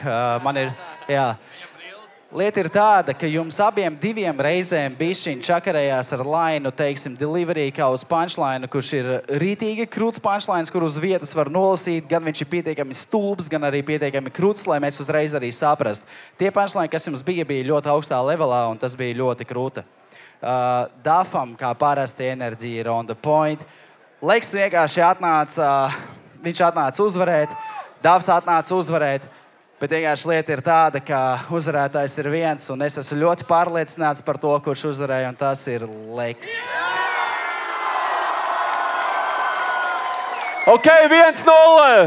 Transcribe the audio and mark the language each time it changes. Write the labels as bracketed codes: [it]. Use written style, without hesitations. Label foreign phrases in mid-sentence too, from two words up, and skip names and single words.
[lv] Lieta ir tāda, ka jums abiem diviem reizēm bišķiņ čakarējās ar lainu, teiksim, delivery kā uz punchline, kurš ir rītīgi krūts punchlines, kur uz vietas var nolasīt, gan viņš ir pietiekami stulbs, gan arī pietiekami krūts, lai mēs uzreiz arī saprast. Tie punchline, kas jums bija ļoti augstā levelā, un tas bija ļoti krūta. Dafam, kā parasti, enerģija ir [en] on the point. [lv] Leks vienkārši viņš atnāca uzvarēt, Dafs atnāca uzvarēt, bet vienkārši lieta ir tāda, ka uzvarētājs ir viens, un es esmu ļoti pārliecināts par to, kurš uzvarēja, un tas ir Leks. Ok, 1-0.